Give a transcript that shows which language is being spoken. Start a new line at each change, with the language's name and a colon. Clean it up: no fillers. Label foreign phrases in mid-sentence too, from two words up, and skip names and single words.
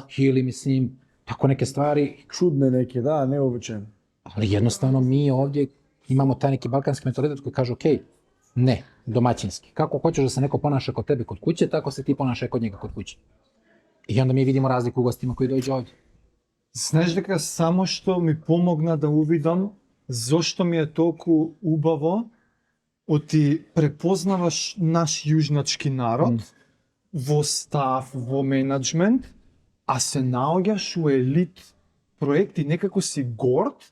Serbian: Ili mislim, tako neke stvari. Čudne neke, da, neobičajne. Ali jednostavno mi ovdje imamo taj neki balkanski mentalitet koji kaže ok, ne, domaćinski. Kako hoćeš da se neko ponaša kod tebe kod kuće, tako se ti ponašaj kod njega kod kuće. I onda mi vidimo razliku u gostima koji dođu ovdje.
Macedonian: Знаеш дека само што ми помогна да увидам зошто ми е толку убаво оти препознаваш наш јужначки народ во став, во менеджмент, а се наоѓаш у елит проекти, некако си горд.